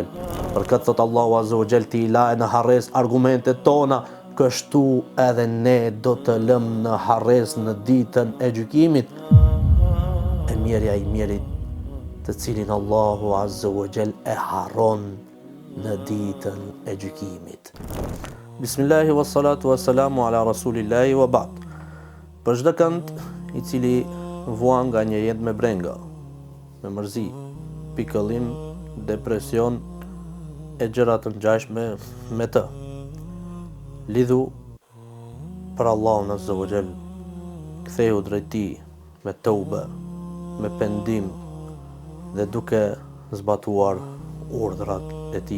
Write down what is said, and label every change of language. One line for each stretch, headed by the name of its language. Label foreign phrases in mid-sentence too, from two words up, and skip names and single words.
Albanian: Për këtë thot Allahu
Arabic: عز وجل
Albanian: ti laje në harres argumentet tona, kështu edhe ne do të lëm në harres në ditën e gjykimit. E mjerja I mjerit të cilin Allahu
Arabic: عز وجل
Albanian: e harron në ditën e gjykimit.
Arabic: بسم الله والصلاة والسلام على رسول الله وبعد.
Albanian: Për çdo kënd I cili vuan nga një jetë me brenga, me mërzi, pikëllim, depresion e gjëra të ngjashme me të, lidhu për Allahun
Arabic: عز وجل,
Albanian: ktheu drejt Tij me tobe, me pendim dhe duke zbatuar urdhrat e Tij.